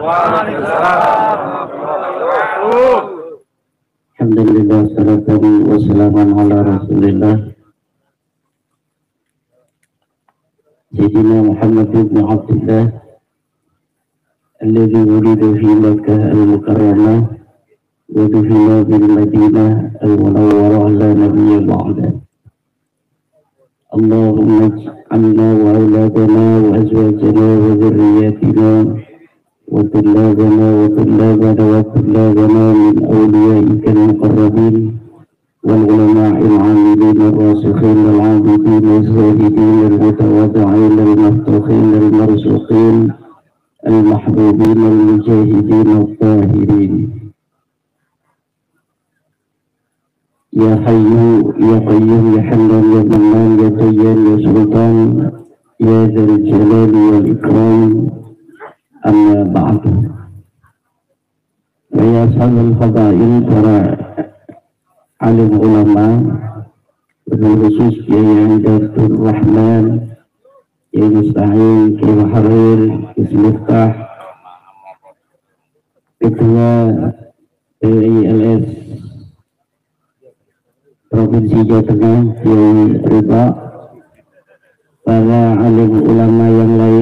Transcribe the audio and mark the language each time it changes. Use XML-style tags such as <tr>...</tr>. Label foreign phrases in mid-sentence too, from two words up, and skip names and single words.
<ar>الحمد لله صلاة وسلاما على رسول الله سيدنا محمد بن عبد الله الذي ولد في مكة المكرمة ودفن بالمدينة المنورة ألا نبي بعد. اللهم اجعلنا وأولادنا وأزواجنا وذرياتنا وطلابنا وطلابنا وطلابنا من أوليائك المقربين والعلماء العاملين الراسخين العابدين الزاهدين المتواضعين المفتوحين المرزوقين المحبوبين المجاهدين الطاهرين. يا حي يا قيوم يا حنان يا منان يا ديان يا سلطان يا ذا الجلال والإكرام أما بعد. يا أصحاب الفضائل,</ar> <id>para alim ulama, dengan khusus Kiai Abdul Rahman, Kiai Musta'in, Kiai Muharrir, Kiai Miftah, Ketua PILS Provinsi Jawa Tengah, Kiai Ridha, para alim ulama yang lain.</id>